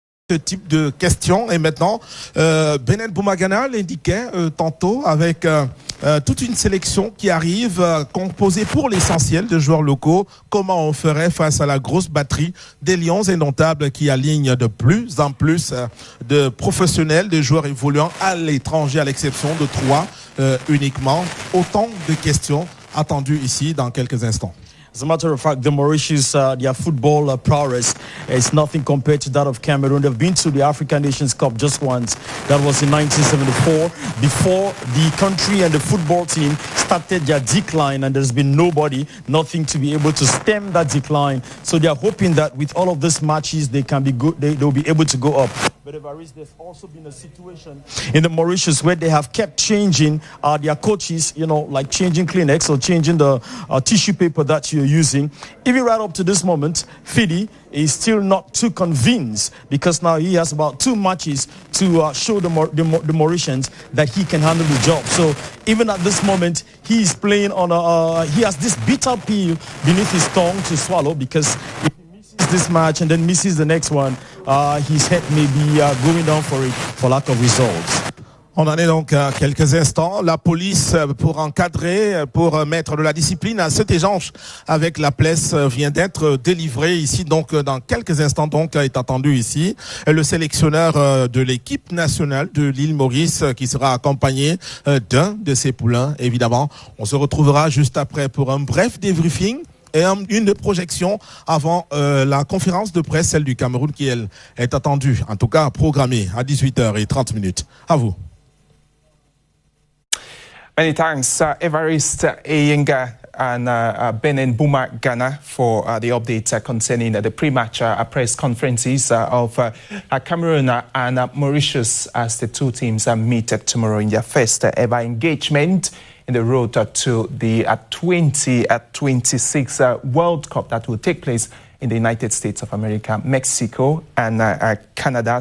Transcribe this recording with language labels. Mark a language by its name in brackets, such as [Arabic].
[French] ce type de questions. Et maintenant, Benin Bumagana l'indiquait tantôt avec toute une sélection qui arrive composée pour l'essentiel de joueurs locaux. Comment on ferait face à la grosse batterie des Lions indomptables qui alignent de plus en plus de professionnels, de joueurs évoluant à l'étranger, à l'exception de 3 uniquement. Autant de questions attendues ici dans quelques instants. [English] As a matter of fact, the Mauritius, their football prowess is nothing compared to that of Cameroon. They've been to the African Nations Cup just once. That was in 1974, before the country and the football team started their decline, and there's been nothing to be able to stem that decline. So they are hoping that with all of these matches, they can be good. They'll be able to go up. But there's also been a situation in the Mauritius where they have kept changing their coaches, you know, like changing Kleenex or changing the tissue paper that you're using. Even right up to this moment, Fidi is still not too convinced, because now he has about 2 matches to show the Mauritians that he can handle the job. So even at this moment, he is playing on he has this bitter pill beneath his tongue to swallow, because if he misses this match and then misses the next one, his head may be going down for it for lack of results. [French] On en est donc à quelques instants. La police, pour encadrer, pour mettre de la discipline à cet échange avec la presse, vient d'être délivré ici. Donc, dans quelques instants, donc, est attendu ici le sélectionneur de l'équipe nationale de l'île Maurice, qui sera accompagné d'un de ses poulains, évidemment. On se retrouvera juste après pour un bref débriefing et une projection avant la conférence de presse, celle du Cameroun, qui, elle, est attendue, en tout cas programmée à 18h30. À vous. [English] Many thanks, Evariste Eyenga and Benin Buma Ghana for the updates concerning the pre-match press conferences of Cameroon and Mauritius, as the two teams meet tomorrow in their first ever engagement in the road to the 2026 World Cup that will take place in the United States of America, Mexico and Canada.